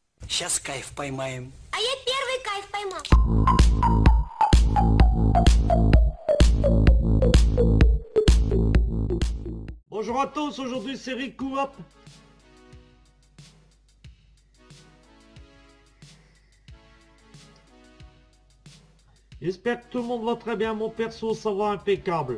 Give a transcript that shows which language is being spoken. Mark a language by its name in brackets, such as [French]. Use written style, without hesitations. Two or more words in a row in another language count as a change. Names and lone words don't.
[Russian] Сейчас кайф поймаем. А я первый кайф поймал. [French] Bonjour à tous, aujourd'hui c'est Riku Hop. J'espère que tout le monde va très bien, mon perso ça va impeccable.